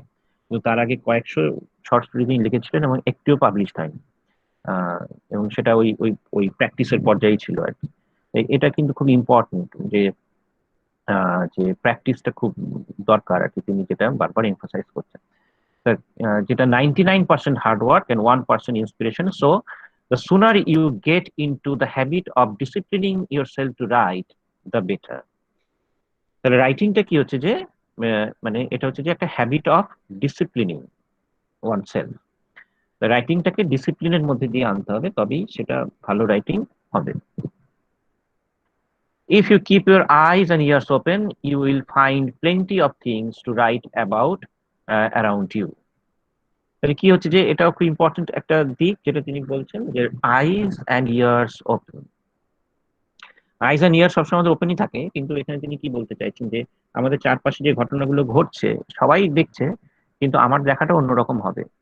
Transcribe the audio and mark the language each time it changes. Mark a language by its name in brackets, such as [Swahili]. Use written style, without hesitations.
[Bangla] কিন্তু তার আগে কয়েকশো শর্ট স্টোরি তিনি লিখেছিলেন এবং একটিও পাবলিশ হয়নি। আহ, এবং সেটা ওই ওই ওই প্র্যাকটিসের পর্যায়ে ছিল আর কি। এটা কিন্তু খুব ইম্পর্টেন্ট যে যে প্র্যাকটিসটা খুব দরকার আর কি, তিনি যেটা বারবার এমফাসাইজ করছেন। [English] যেটা 99% hard work and 1% inspiration. So the sooner you get into the habit of disciplining yourself to write, the better. [Bangla] তাহলে রাইটিংটা কি হচ্ছে যে মানে এটা হচ্ছে যে একটা [English] Habit of disciplining oneself. [Bangla] রাইটিংটাকে ডিসিপ্লিনের মধ্যে দিয়ে আনতে হবে, তবেই সেটা ভালো রাইটিং হবে। [English] If you keep your eyes and ears open, you will find plenty of things to write about around you. [Bangla] তাহলে কি হচ্ছে যে এটাও খুব ইম্পর্টেন্ট একটা দিক, যেটা তিনি বলছেন যে [English] Eyes and ears open. Eyes and ear [Bangla] সবসময় আমাদের ওপেনই থাকে, কিন্তু এখানে তিনি কি বলতে চাইছেন যে আমাদের চারপাশে যে ঘটনাগুলো ঘটছে সবাই দেখছে, কিন্তু আমার দেখাটা অন্যরকম হবে।